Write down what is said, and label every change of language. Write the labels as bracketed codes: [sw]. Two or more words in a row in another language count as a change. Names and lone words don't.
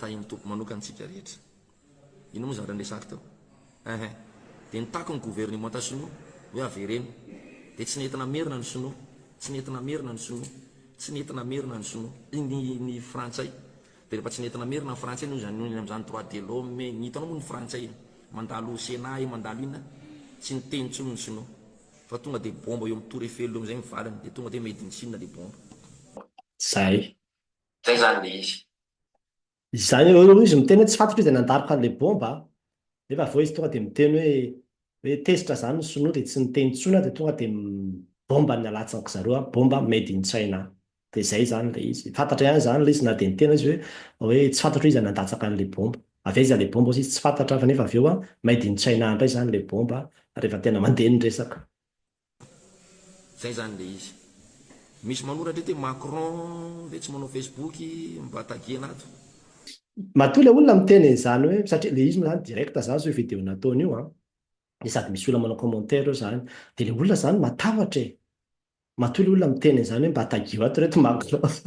[mg] tahiny tompo manokany tsika rehetra ino moa zavatra nresaka teo dia nitako ny gouvernement ta sinoa hoe avereny dia tsy nentina merina ny sinoa tsy nentina merina ny sinoa tsy nentina merina ny sinoa ny frantsay dia rehefa tsy nentina merina ny frantsay noho zany amin'izany [fr] droit de l'homme [mg] ny hitanao moa ny frantsay mandalo Sénat mandalo inona tsy niteny tsony ny sinoa fa tonga dia bomba eo amin'ny tour Eiffel eo am'izay mivalany dia tonga dia [en] made in Chine [mg] le bomba zay zany le izy izany eo izy miteny hoe tsy fantatra izy nandaroka an'ilay bomba nefa avao izy tonga dia miteny hoe tezitra zany ny sinoa dia tsy niteny tsona dia tonga dia bomba ny alatsanako zareo bomba [en] made in China [mg] dia izay zany le izy fantatra ihany zany le izy na dia nitena izy hoe tsy fantatra izy nandatsaka an'ilay bomba avy izy le bomba izy tsy fantatra fa nefa avy eo [en] made in China [mg] indray zany le bomba rehefa tena mandeha ny resaka zay zany le izy misy manoratra hoe Macron ve tsy manao Facebook mba tagiana ato matoa le olona miteny zany hoe satria le izy zany directa zany zao video nataony io dia sady misy olona manao commentaire eo zany dia le olona zany matahotra matoa le olona miteny zany hoe mba tagio ato reto Macron